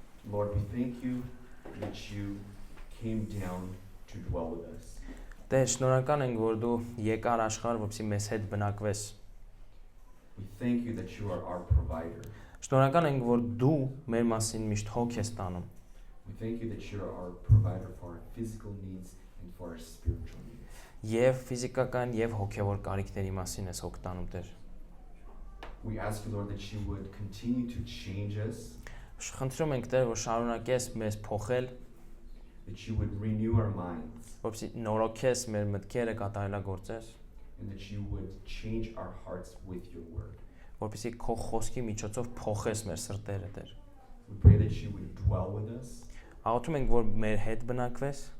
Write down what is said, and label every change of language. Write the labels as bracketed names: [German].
[English] Lord, we thank you that you came down to dwell with us. [Armenian] Տեր, շնորհակալ ենք, որ դու եկար աշխարհ, որպեսզի մեզ հետ բնակվես։ [English] We thank you that you are our provider. [Armenian] Շնորհակալ ենք, որ դու մեր մասին միշտ հոգ ես տանում։ [English] We thank you that you are our provider for our physical needs and for our spiritual needs. [Armenian] Եվ ֆիզիկական եւ հոգեվոր կարիքների մասին ես հոգ տանում, Տեր։ [English] We ask you, Lord, that you would continue to change us, [Armenian] Խնդրում ենք, Տեր, որ շարունակես մեզ փոխել, [English] that you would renew our minds, [Armenian] որպեսզի նորոգես մեր մտքերը կատարելագործես, [English] and that you would change our hearts with your word. [Armenian] որպեսզի քո խոսքի միջոցով փոխես մեր սրտերը, Տեր։ [English] We pray that you would dwell with us [Armenian] Աղոթում ենք, որ մեր հետ բնակվես